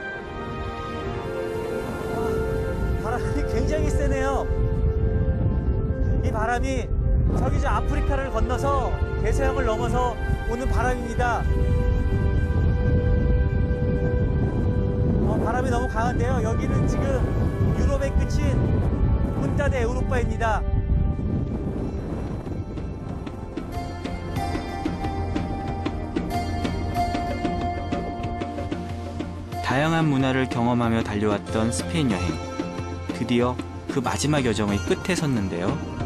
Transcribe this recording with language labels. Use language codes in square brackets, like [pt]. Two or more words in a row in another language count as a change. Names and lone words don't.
[ko] 바람이 굉장히 세네요. 이 바람이 저기 저 아프리카를 건너서 대서양을 넘어서 오는 바람입니다. 너무 강한데요. 여기는 지금 유럽의 끝인 [es] punta de Europa [ko] 입니다. 다양한 문화를 경험하며 달려왔던 스페인 여행. 드디어 그 마지막 여정의 끝에 섰는데요.